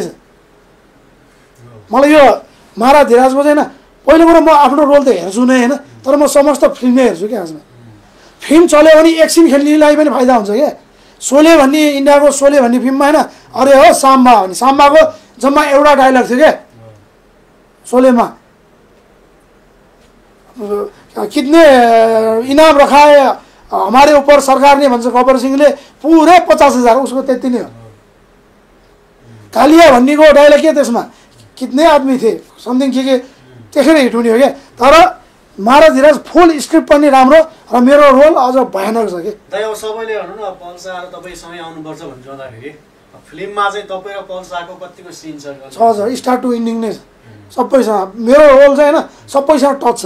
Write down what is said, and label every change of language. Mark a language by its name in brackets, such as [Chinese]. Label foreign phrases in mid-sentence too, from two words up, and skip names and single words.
[Nepali] मलाई यो महाराज धिराजको चाहिँ होइन, पहिलो कुरो म आफ्नो रोल त हेर्छु नै होइन, तर म समस्त फिल्म नै हेर्छु क्या। खासमा फिल्म चल्यो भने एकछिन खेल्नेलाई पनि फाइदा हुन्छ क्या। सोले भन्ने इन्डियाको सोले भन्ने फिल्ममा होइन, अरे हो साम्बा भन्ने, साम्बाको जम्मा एउटा डायलग थियो क्या सोलेमा, [Hindi] कितने इनाम रखाए हमारे ऊपर सरकार ने [Nepali] भन्छ गब्बर सिंहले, पुरै 50,000 उसको त्यति नै हो। कालिया भन्नेको डायलग के त्यसमा, [Hindi] कितने आदमी थिए [Nepali] समथिङ के त्यसरी हिट हुने हो क्या। तर महाराज धिराज फुल स्क्रिप्ट पनि राम्रो र मेरो रोल अझ भयानक छ कि। दाइ अब सबैले भन्नु न पल्सा र तपाईँसँगै आउनुपर्छ भन्छ जाँदाखेरि फिल्ममा चाहिँ तपाईँ र पल्साको कतिको सिन छ? [English] start to ending [Nepali] नै छ सबैसँग। मेरो रोल चाहिँ होइन सबैसँग टच छ।